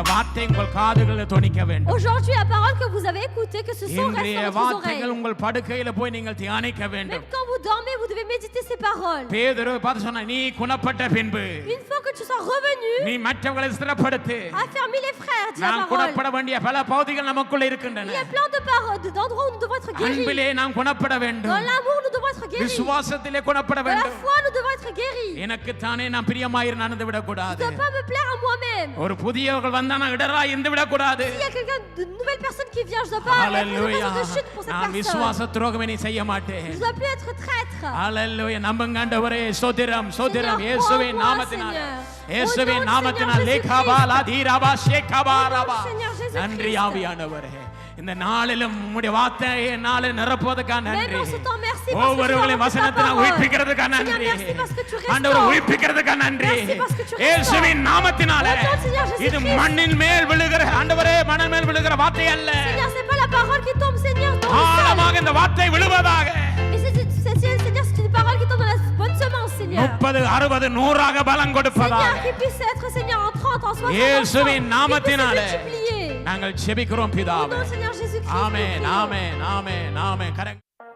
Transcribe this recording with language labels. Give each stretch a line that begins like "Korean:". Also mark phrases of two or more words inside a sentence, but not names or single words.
Tamil: வார்த்தை உங்கள் காதுகளில் தொனிக்க வேண்டும்.
French: Aujourd'hui, la parole que vous avez écoutée, que ce son reste
Tamil: இன்றைய
French: dans votre
Tamil: வார்த்தைகள்
French: oreille.
Tamil: உங்கள் படுக்கையில போய் நீங்கள் தியானிக்க வேண்டும்.
French: Même quand vous dormez, vous devez méditer ces paroles.
Tamil: பேதுரு பார்த்து சொன்னா, நீ குணப்பட்ட பின்பு
French: Une fois que tu sois revenu,
Tamil: நீ மற்றவர்களை ஸ்திரப்படுத்து.
French: affermis les frères, dit la
Tamil: நாம்
French: parole.
Tamil: குணப்பட வேண்டிய பல பகுதிகள் நமக்குள்ள இருக்கின்றன.
French: Il y a plein de paroles, d'endroits où nous devons être guéris.
Tamil: அன்பிலே நாம் குணப்பட
French: Dans
Tamil: வேண்டும்.
French: l'amour, nous devons être guéris.
Tamil: விசுவாசத்திலே குணப்பட
French: Dans la
Tamil: வேண்டும்.
French: foi, nous devons être guéris.
Tamil: எனக்கு தானே நான் பிரியமாயிரு நடந்து விட
French: Je
Tamil: கூடாது.
French: ne dois pas me plaire à moi-même.
Tamil: ஒரு புதியவர்கள் வந்தா நான் இடரா இருந்து விட கூடாது.
French: S'il y a quelqu'un, de nouvelle personne qui vient, je ne dois pas être une ஹalleluya. raison de chute pour cette
Tamil: நான்
French: personne.
Tamil: விசுவாச துரோகம் இனி செய்ய மாட்டேன்.
French: Je ne dois plus être traître.
Tamil: ஹalleluya. நம்புங்க ஆண்டவரே. ஸ்தோத்திரம் ஸ்தோத்திரம்.
French: Seigneur,
Tamil: இயேசுவின்
French: crois-moi,
Tamil: நாமத்தினால்
French: Seigneur.
Tamil: இயேசுவின்
French: Au nom du
Tamil: நாமத்தினால்
French: Seigneur லேகாபாலா தீராபா ஷேகாபாரபா. Au nom du Seigneur Jésus-Christ.
Tamil: நன்றி ஆவியானவரே. இந்த நாளிலும் உம்முடைய வார்த்தையை நாளை நிரப்புவதற்காக நன்றி.
French: Même en ce temps, merci parce que tu
Tamil: ஒவ்வொருவரையும்
French: as
Tamil: வசனத்தை
French: ta parole.
Tamil: உயிர்ப்பிக்கிறதுக்காக
French: Seigneur,
Tamil: நன்றி.
French: merci parce que tu restaures.
Tamil: ஆண்டவர் உயிர்ப்பிக்கிறதுக்காக நன்றி.
French: Merci parce que tu restaures.
Tamil: இயேசுவின் நாமத்தினாலே
French: Au nom du Seigneur Jésus-Christ.
Tamil: இது மண்ணின் மேல் விழுகிற ஆண்டவரே மணல் மேல் விழுகிற வார்த்தை அல்ல.
French: Seigneur, c'est pas la parole qui tombe, Seigneur, dans le sol.
Tamil: ஆழமாக இந்த வார்த்தை விழுவதாக.
French: Mais Seigneur, c'est une parole qui tombe dans la bonne semence, Seigneur.
Tamil: 30, 60, 100 பலன் கொடுப்பதாக.
French: Seigneur, qui puisse être, Seigneur, en 30, en 60, en 100,
Tamil: இயேசுவின்
French: qui puisse se
Tamil: நாமத்தினாலே
French: multiplier.
Tamil: நாங்கள் ஜெபிக்கிறோம்
French: Au nom
Tamil: பிதாவே.
French: du Seigneur Jésus-Christ.
Tamil: ஆமென்
French: nous prions.
Tamil: ஆமென் ஆமென் ஆமென்.